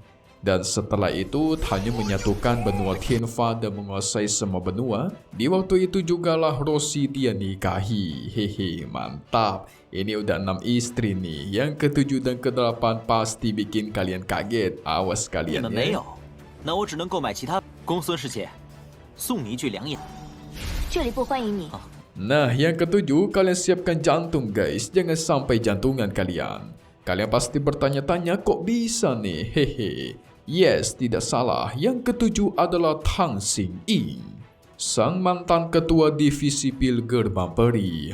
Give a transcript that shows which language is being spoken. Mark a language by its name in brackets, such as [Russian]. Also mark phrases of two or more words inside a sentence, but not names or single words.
[Indonesian] Dan setelah itu Tan Yun menyatukan benua Tianfa dan menguasai semua benua. Di waktu itu jugalah Roshi dia nikahi. Hehe, mantap. Ini udah 6 istri nih. Yang ke-7 dan ke-8 pasti bikin kalian kaget. Awas kalian ya. [Chinese] 那我只能购买其他。公孙师姐，送你一句良言。这里不欢迎你。 [Indonesian] Nah, yang ke-7 kalian siapkan jantung guys. Jangan sampai jantungan kalian. Kalian pasti bertanya-tanya kok bisa nih, hehe. Yes, tidak salah. Yang ketujuh adalah Tang Xing-ying, sang mantan ketua divisi pil gerbang peri.